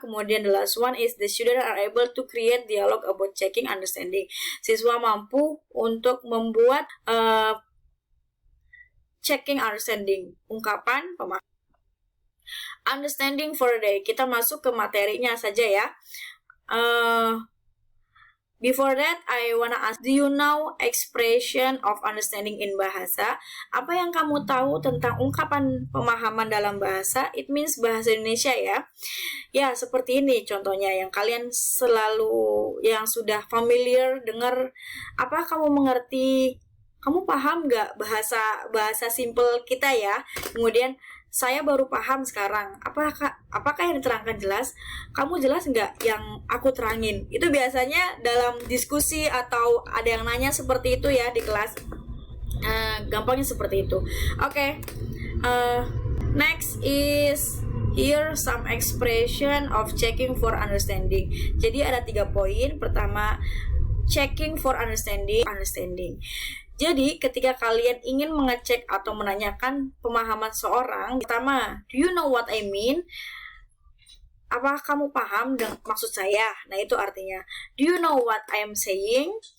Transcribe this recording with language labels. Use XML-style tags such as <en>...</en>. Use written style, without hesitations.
<en>Kemudian the last one is the student are able to create dialogue about checking understanding.</en> <id>Siswa mampu untuk membuat checking understanding, ungkapan pemahaman.</id> <en>Understanding for the day.</en> <id>Kita masuk ke materinya saja ya.</id> <en>Before that, I wanna ask, do you know expression of understanding in bahasa?</en> <id>Apa yang kamu tahu tentang ungkapan pemahaman dalam bahasa?</id> <en>It means</en> <id>bahasa Indonesia ya. Ya, seperti ini contohnya yang kalian yang sudah familiar dengar. Apa kamu mengerti? Kamu paham nggak bahasa simple kita ya? Kemudian saya baru paham sekarang. Apakah yang diterangkan jelas? Kamu jelas nggak yang aku terangin? Itu biasanya dalam diskusi atau ada yang nanya seperti itu ya di kelas. Gampangnya seperti itu. Oke.</id> <en>Next is here some expression of checking for understanding.</en> <id>Jadi ada 3 poin. Pertama, checking for understanding. Jadi, ketika kalian ingin mengecek atau menanyakan pemahaman seorang, pertama,</id> <en>do you know what I mean?</en> <id>Apa kamu paham dengan maksud saya? Nah, itu artinya,</id> <en>do you know what I am saying?</en>